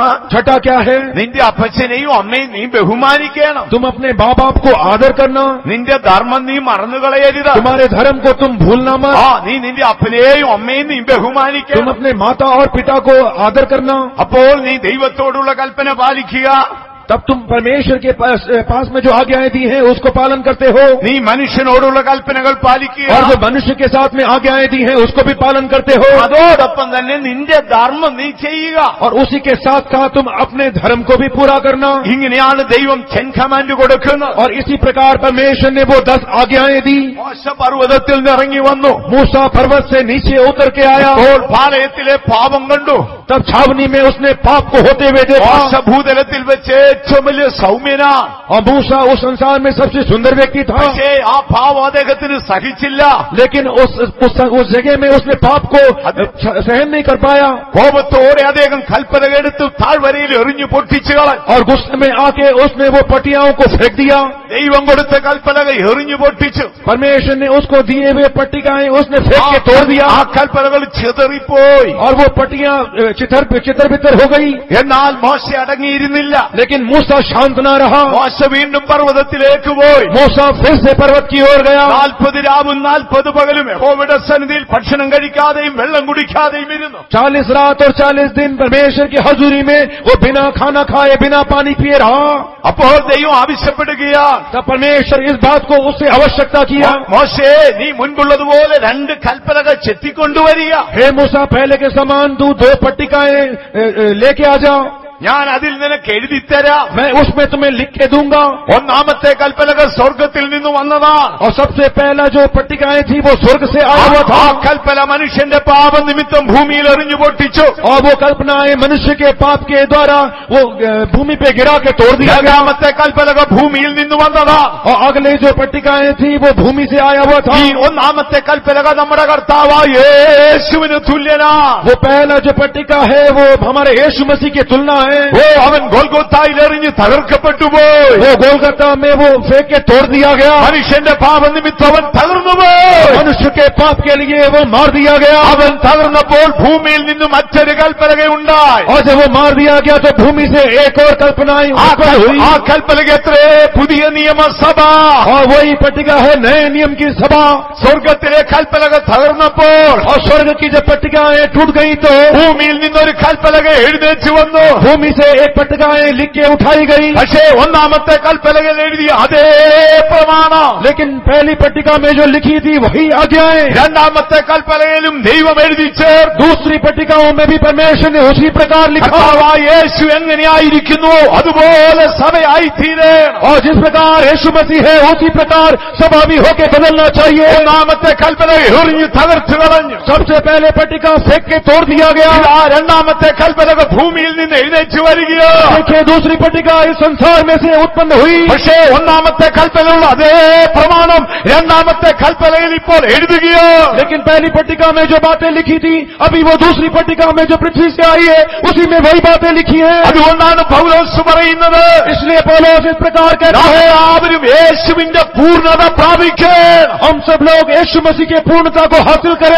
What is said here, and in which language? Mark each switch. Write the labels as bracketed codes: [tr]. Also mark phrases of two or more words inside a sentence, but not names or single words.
[hi] छठा क्या है. [ml] നിന്റെ അപ്പച്ചനെയും അമ്മയും നീ ബഹുമാനിക്കണം. [hi] तुम अपने माँ बाप को आदर करना. [ml] നിന്റെ ധർമ്മം നീ മറന്നുകളയരുത്. [hi] तुम्हारे धर्म को तुम भूलना मत. [ml] നീ നിന്റെ അപ്പനെയും അമ്മയും നീ [hi] तुम [ml] ബഹുമാനിക്കണം. [hi] अपने माता और पिता को आदर करना. [ml] അപ്പോൾ നീ ദൈവത്തോടുള്ള കൽപ്പന പാലിക്കുക. [hi] तब तुम परमेश्वर के पास में जो आज्ञाएं दी हैं उसको पालन करते हो। [ml] നീ മനുഷ്യനോടുള്ള കൽപ്പനകൾ പാലിക്കുക. [hi] और जो मनुष्य के साथ में आज्ञाएं दी हैं उसको भी पालन करते हो. [ml] അതോടൊപ്പം തന്നെ നിന്റെ ധർമ്മം നീ ചെയ്യുക. [hi] और उसी के साथ साथ तुम अपने धर्म को भी पूरा करना. [ml] ഇങ്ങനെയാണ് ദൈവം 10 കമാൻഡ് കൊടുക്കുന്നത്. [hi] और इसी प्रकार परमेश्वर ने वो 10 आज्ञाएं दी. [ml] മോശ പർവ്വതത്തിൽ നിന്ന് ഇറങ്ങി വന്നു. [hi] मूसा पर्वत से नीचे उतर के आया. [ml] അപ്പോൾ പാളയത്തിലെ പാപം കണ്ടു. [hi] तब छावनी में उसने पाप को होते हुए देखा. [ml] മോശ ഭൂതലത്തിൽ വെച്ച് ഏറ്റവും വലിയ സൗമ്യനാണ്. [hi] और मूसा उस संसार में सबसे सुंदर व्यक्ति था. [ml] പക്ഷേ ആ പാപം അദ്ദേഹത്തിന് സഹിച്ചില്ല. [hi] लेकिन उस जगह में उसने पाप को सहन नहीं कर पाया. [ml] കോപത്തോടെ അദ്ദേഹം കൽപ്പന എടുത്ത് താഴ്വരയിൽ എറിഞ്ഞു പൊട്ടിച്ചു കളഞ്ഞു. [hi] और गुस्से में आके उसने वो पटियाओं को फेंक दिया. [ml] ദൈവം കൊടുത്ത കൽപ്പനകൾ എറിഞ്ഞു പൊട്ടിച്ചു. [hi] परमेश्वर ने उसको दिए हुए पट्टिकाएं उसने फेंक के तोड़ दिया. [ml] ആ കൽപ്പനകൾ ചിതറിപ്പോയി. [hi] और वो पट्टियां चितर बितर हो गई. [ml] എന്നാൽ മോശ അടങ്ങിയിരുന്നില്ല. [hi] लेकिन मूसा शांत न रहा. [ml] മോശ വീണ്ടും പർവ്വതത്തിലേക്ക് പോയി. [hi] मूसा फिर से पर्वत की ओर गया. [ml] 40 രാവും 40 പകലും യഹോവയുടെ സന്നിധിയിൽ ഭക്ഷണം കഴിക്കാതെയും വെള്ളം കുടിക്കാതെയും ഇരുന്നു. [hi] 40 रात और 40 दिन परमेश्वर की हजूरी में वो बिना खाना खाए बिना पानी पिए रहा. [ml] അപ്പോൾ ദൈവം ആവശ്യപ്പെടുകയാണ്. [hi] तब परमेश्वर इस बात को उससे आवश्यकता किया. [ml] മോശേ നീ മുൻപുള്ളതുപോലെ 2 കൽപ്പനകൾ ചെത്തിക്കൊണ്ടുവരിക. [hi] हे मूसा पहले के समान तू 2 पट्टिकाएं लेके आ जा. [ml] ഞാൻ അതിൽ നിനക്ക് എഴുതിത്തരാം. [hi] मैं उसमें तुम्हें लिख के दूंगा. [ml] ഒന്നാമത്തെ കൽപ്പനകൾ സ്വർഗത്തിൽ നിന്ന് വന്നതാണ്. [hi] और सबसे पहला जो पट्टिकाएं थी वो स्वर्ग से आया हुआ था. [ml] ആ കൽപ്പന മനുഷ്യന്റെ പാപനിമിത്തം ഭൂമിയിൽ എറിഞ്ഞു പൊട്ടിച്ചു. [hi] और वो कल्पनाएं मनुष्य के पाप के द्वारा वो भूमि पे गिरा के तोड़ दिया गया. [ml] രണ്ടാമത്തെ കൽപ്പനകൾ ഭൂമിയിൽ നിന്ന് വന്നതാ. [hi] और अगले जो पट्टिकाएं थी वो भूमि से आया हुआ था. [ml] ഈ ഒന്നാമത്തെ കൽപ്പനകൾ നമ്മുടെ കർത്താവായ യേശുവിന് തുല്യനാ. [hi] वो पहला जो पट्टिका है वो हमारे यीशु मसीह की तुलना है. [ml] ഓ അവൻ ഗോൽഗോത്തായിൽ എറിഞ്ഞ് തകർക്കപ്പെട്ടു പോയി. [hi] वो गोलगत्ता में वो फेंक के तोड़ दिया गया. [ml] മനുഷ്യന്റെ പാപനിമിത്തം അവൻ തകർന്നു പോയി. [hi] मनुष्य के पाप के लिए वो मार दिया गया. [ml] അവൻ തകർന്നപ്പോൾ ഭൂമിയിൽ നിന്ന് മറ്റൊരു കൽപ്പനയുണ്ടായി. [hi] और जब वो मार दिया गया तो भूमि से एक और कल्पनाएं उत्पन्न हुई. [ml] ആ കൽപ്പനയ്ക്ക് എത്ര പുതിയ നിയമസഭ. [hi] और वही पट्टिका है नए नियम की सभा. [ml] സ്വർഗത്തിലെ കൽപ്പനകൾ തകർന്നപ്പോൾ [hi] और स्वर्ग की जब पट्टिकाएं टूट गई तो [ml] ഭൂമിയിൽ നിന്നൊരു കൽപ്പനക എഴുന്നേറ്റ് വന്നു. [hi] भूमि से एक पट्टिकाएं लिख के उठाई गई. [ml] പക്ഷേ ഒന്നാമത്തെ കൽപ്പനകൾ എഴുതിയ അതേ പ്രമാണം. [hi] लेकिन पहली पट्टिका में जो लिखी थी वही आज्ञाएं [ml] രണ്ടാമത്തെ കൽപ്പനയിലും ദൈവം എഴുതി ചേർന്നു. [hi] दूसरी पट्टिकाओं में भी परमेश्वर ने उसी प्रकार लिखा. [ml] കർത്താവായ യേശു എങ്ങനെയായിരിക്കുന്നു അതുപോലെ സഭയായി തീരണം. [hi] और जिस प्रकार यीशु मसीह है उसी प्रकार सभा भी होके बदलना चाहिए. [ml] ഒന്നാമത്തെ കൽപ്പന എറിഞ്ഞ് തകർത്തു കളഞ്ഞു. [hi] सबसे पहले पट्टिका फेंक के तोड़ दिया गया. [ml] ഇതാ രണ്ടാമത്തെ കൽപ്പനകൾ ഭൂമിയിൽ നിന്ന് എഴുന്നേറ്റ് വരികയോ. [hi] देखिए दूसरी पट्टिका इस संसार में से उत्पन्न हुई. [ml] പക്ഷേ ഒന്നാമത്തെ കൽപ്പനയുള്ള അതേ പ്രമാണം രണ്ടാമത്തെ കൽപ്പനയിൽ ഇപ്പോൾ എഴുതുകയോ. [hi] लेकिन पहली पट्टिका में जो बातें लिखी थी अभी वो दूसरी पट्टिका में जो पृथ्वी से आई है उसी में वही बातें लिखी हैं. [ml] അതുകൊണ്ടാണ് പൗലോസ് പറയുന്നത് [hi] इसलिए पौलुस इस प्रकार कहता है [ml] എല്ലാവരും യേശുവിന്റെ പൂർണ്ണത പ്രാപിക്കാൻ [hi] हम सब लोग यीशु मसीह के पूर्णता को हासिल करें.